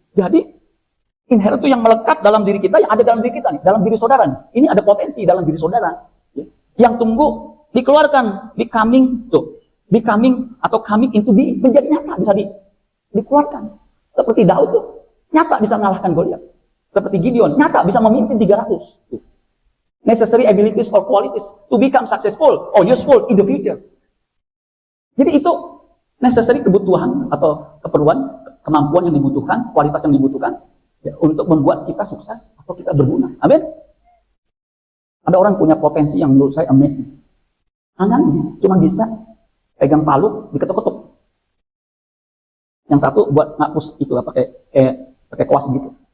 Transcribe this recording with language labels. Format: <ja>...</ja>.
<id>Jadi, inherent itu yang melekat dalam diri kita, yang ada dalam diri kita nih, dalam diri saudara nih. Ini ada potensi dalam diri saudara. Yang tunggu dikeluarkan,</id> <en>becoming</en> <id>atau</id> <en>coming into being,</en> <id>menjadi nyata, bisa dikeluarkan. Seperti Daud tuh, nyata bisa mengalahkan Goliat. Seperti Gideon, nyata bisa memimpin 300.</id> <en>Necessary abilities or qualities to become successful or useful in the future.</en> <id>Jadi itu necessary kebutuhan atau keperluan, kemampuan yang dibutuhkan, kualitas yang dibutuhkan ya, untuk membuat kita sukses atau kita berguna. Amin. Ada orang punya potensi yang menurut saya amazing. Tangannya cuma bisa pegang palu, diketuk-ketuk. Yang satu buat ngapus itu pakai kuas gitu.</id>